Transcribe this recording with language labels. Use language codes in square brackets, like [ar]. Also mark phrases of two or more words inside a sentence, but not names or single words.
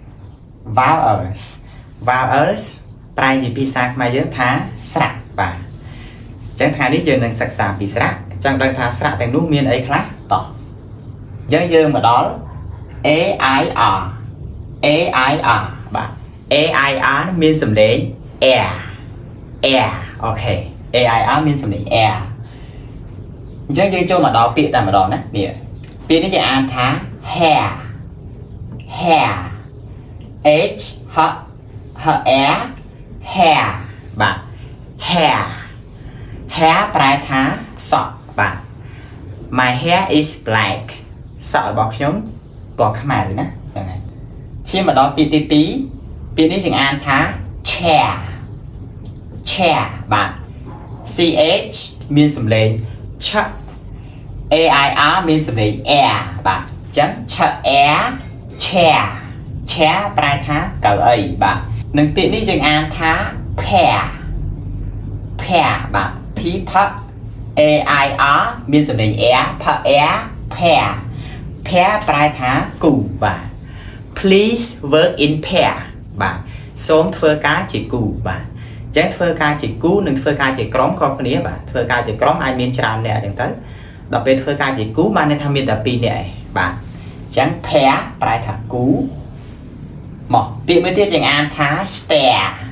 [km] ប្រែជាភាសាខ្មែរយើងថាស្រៈបាទអញ្ចឹងថ្ងៃនេះយើងនឹងសិក្សាពីស្រៈចង់ដឹងថាស្រៈទាំងនោះមានអីខ្លះតោះអញ្ចឹងយើងមកដល់ AIR បាទ AIR មានសំឡេង air អូខេ AIR មានសំឡេង air អញ្ចឹងយើងចូលមកដល់ពាក្យតែម្ដងណានេះពាក្យនេះគេអានថា hair [en] H air hair [km] បាទ hair ប្រែថាសក់បាទ [en] My hair is black [km] សក់របស់ខ្ញុំពណ៌ខ្មៅណាហ្នឹងហើយឈានមកដល់ពាក្យទី2ពាក្យនេះយើងអានថា chair បាទ CH មានសំឡេងឆ AIR មានសំឡេង air បាទអញ្ចឹងឆ [en] air chair [km] ប្រែថាកៅអីបាទនិងពាក្យនេះយើងអានថា pair បាទ [en] P AIR [km] មានសំឡេង [en] air pair [km] ប្រែថាគូបាទ [en] Please work in pair [km] បាទសូមធ្វើការជាគូបាទអញ្ចឹងធ្វើការជាគូនិងធ្វើការជាក្រុមខុសគ្នាបាទធ្វើការជាក្រុមអាចមានច្រើនអ្នកអញ្ចឹងទៅដល់ពេលធ្វើការជាគូបានន័យថាមានតែ2នាក់ឯងបាទអញ្ចឹង pair ប្រែថាគូមកពាក្យមួយទៀតយើងអានថា stair